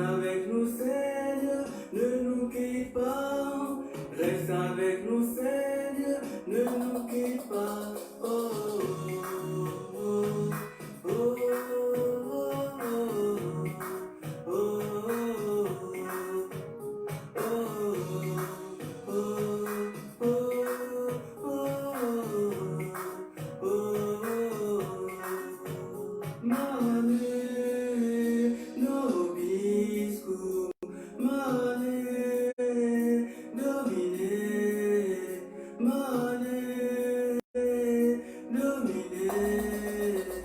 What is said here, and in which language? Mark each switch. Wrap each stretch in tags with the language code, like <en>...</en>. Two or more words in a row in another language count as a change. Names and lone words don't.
<fr>avec nous, Seigneur, ne nous quitte pas. Reste avec nous, Seigneur, ne nous quitte pas. Oh, oh, oh, oh, oh,</fr> <la>oh, oh, Mane, nobiscum, mane, domine, mane, domine.</la>